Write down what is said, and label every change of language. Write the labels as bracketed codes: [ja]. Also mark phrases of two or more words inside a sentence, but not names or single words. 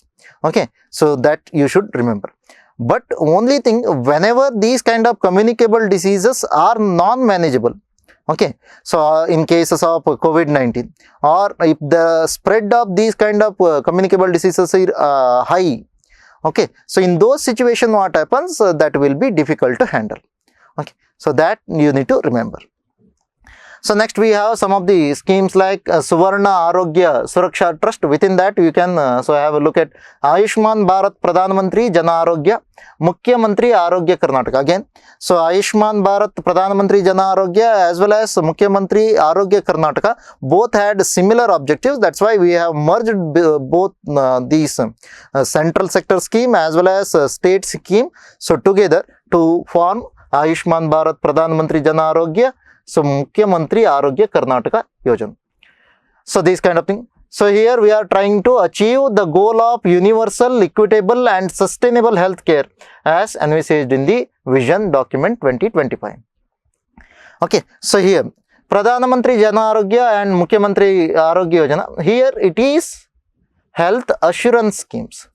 [en] Okay, so that you should remember. But only thing, whenever these kind of communicable diseases are non-manageable, okay, so in cases of COVID-19, or if the spread of these kind of communicable diseases is high, okay, so in those situations what happens, that will be difficult to handle. Okay, so that you need to remember. So next we have some of the schemes like Suvarna Arogya Suraksha Trust. Within that you can have a look at Ayushman Bharat Pradhan Mantri Jana Arogya, Mukhya Mantri Arogya Karnataka. Again, so Ayushman Bharat Pradhan Mantri Jana Arogya as well as Mukhya Mantri Arogya Karnataka both had similar objectives. That's why we have merged both these central sector scheme as well as state scheme, so together to form Ayushman Bharat Pradhan Mantri Jana Arogya, so Mukhya Mantri Arogya Karnataka Yojana. So this kind of thing. So here we are trying to achieve the goal of universal, equitable and sustainable health care as envisaged in the Vision Document 2025. Okay, so here Pradhana Mantri Jana Arogya and Mukhya Mantri Arogya Yojana, here it is health assurance schemes.